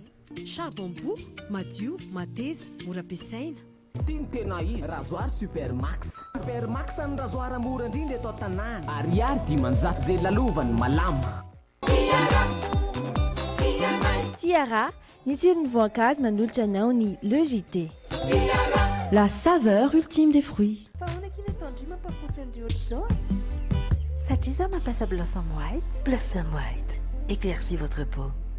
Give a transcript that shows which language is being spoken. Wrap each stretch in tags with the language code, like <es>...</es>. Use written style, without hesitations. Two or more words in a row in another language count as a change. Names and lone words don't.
<mg>Charbon-bout madio, mateza, mora ampiasaina. Tiany tena izy rasoir Supermax. Supermax ny rasoir mora indrindra eto an-tanàna. Ariary 500 zay lalovany malama. Tiara, ny tsirony voankazo manolotra anao ny LEJT.</mg> <fr>La saveur ultime des fruits.</fr> <mg>Satria za mampiasa Blossom White. Blossom White,</mg> <fr>éclaircis votre peau.</fr>